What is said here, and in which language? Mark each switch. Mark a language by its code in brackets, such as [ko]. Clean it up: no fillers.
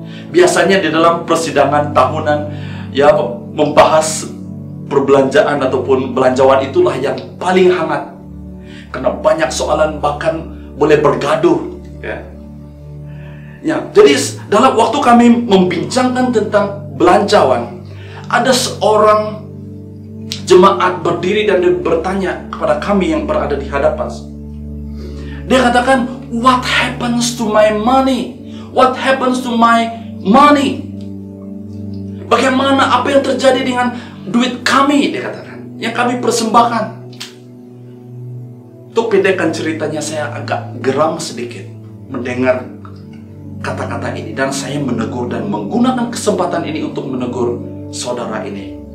[ms] Biasanya di dalam persidangan tahunan, ya, membahas perbelanjaan ataupun belanjawan itulah yang paling hangat, karena banyak soalan, bahkan boleh bergaduh. Ya. Ya, jadi dalam waktu kami membincangkan tentang belanjawan, ada seorang jemaat berdiri dan dia bertanya kepada kami yang berada di hadapan. Dia katakan, [en] what happens to my money? What happens to my money? [ms] Bagaimana, apa yang terjadi dengan duit kami? Dia katakan, yang kami persembahkan. Untuk pendekkan ceritanya, saya agak geram sedikit mendengar kata-kata ini, dan saya menegur dan menggunakan kesempatan ini untuk menegur saudara ini.